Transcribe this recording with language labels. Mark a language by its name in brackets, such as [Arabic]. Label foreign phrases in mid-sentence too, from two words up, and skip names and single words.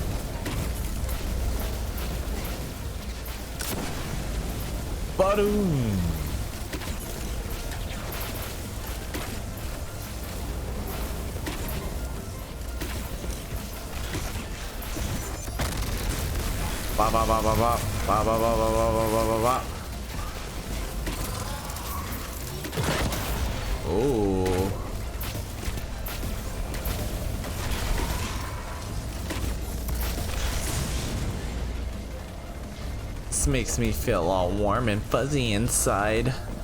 [English] Ba-doom. Ba ba ba ba ba ba ba ba ba ba ba ba ba. Oh. This makes me feel all warm and fuzzy inside.